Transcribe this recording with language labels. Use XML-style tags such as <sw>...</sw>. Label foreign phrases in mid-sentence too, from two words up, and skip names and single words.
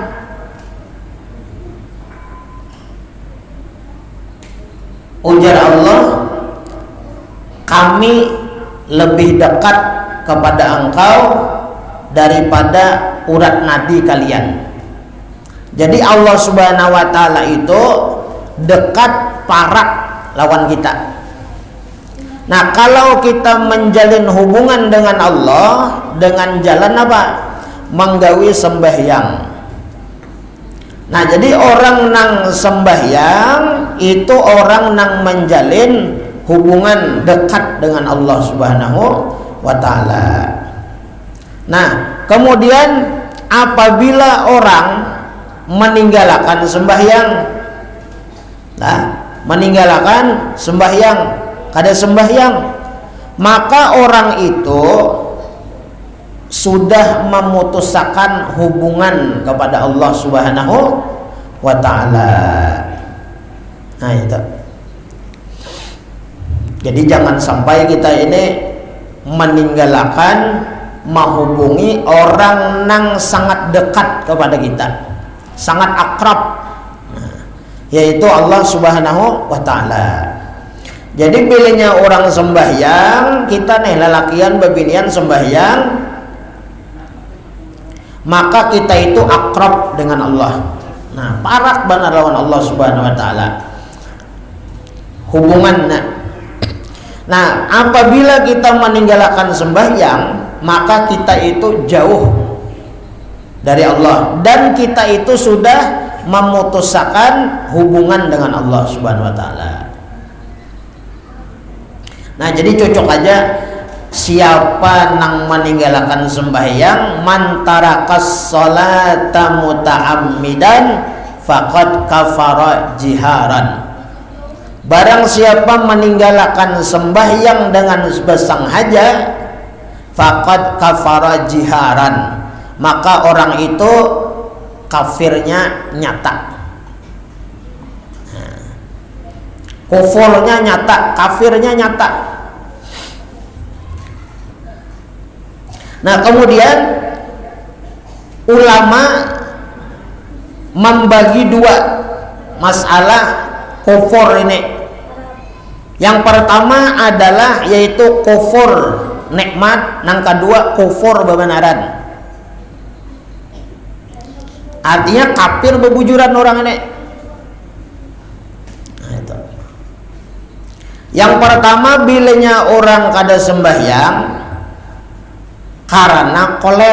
<id>Ujar Allah, kami lebih dekat kepada engkau daripada urat nadi kalian. Jadi Allah</id> <ar>سبحانه وتعالى</ar> <id>itu dekat parah lawan kita. Nah, kalau kita menjalin hubungan dengan Allah dengan jalan apa?</id> <bjn>Menggawi sembahyang.</bjn> <id>Nah, jadi orang nang sembahyang itu orang nang menjalin hubungan dekat dengan Allah</id> <ar>سبحانه وتعالى.</ar> <id>Nah, kemudian apabila orang meninggalkan sembahyang, meninggalkan sembahyang, kada sembahyang, maka orang itu sudah memutuskan hubungan kepada Allah</id> <ar>سبحانه وتعالى.</ar> <id>Nah, itu. Jadi jangan sampai kita ini meninggalkan menghubungi orang yang sangat dekat kepada kita, sangat akrab, yaitu Allah</id> <ar>سبحانه وتعالى.</ar> <bjn>Jadi pilihnya orang sembahyang, kita nih lelakian bebinian sembahyang, maka kita itu akrab dengan Allah. Nah, parak benar lawan Allah</bjn> <ar>سبحانه وتعالى</ar> <bjn>hubungannya.</bjn> <id>Nah, apabila kita meninggalkan sembahyang, maka kita itu jauh dari Allah dan kita itu sudah memutuskan hubungan dengan Allah</id> <ar>سبحانه وتعالى.</ar> <id>Nah, jadi cocok aja siapa nang meninggalkan sembahyang,</id> <ar>من ترك الصلاة متعمدا فقد كفر جهارا.</ar> <id>Barang siapa meninggalkan sembahyang dengan bersengaja,</id> <ar>فقد كفر جهارا,</ar> <id>maka orang itu kafirnya nyata. Kufurnya nyata, kafirnya nyata. Nah, kemudian ulama membagi dua masalah kufur ini. Yang pertama adalah yaitu kufur nikmat, yang kedua kufur bebenaran. Artinya kafir bebujuran orang ini. Nah, itu.</id> <bjn>Yang pertama, bilanya orang kada sembahyang karena koler.</bjn>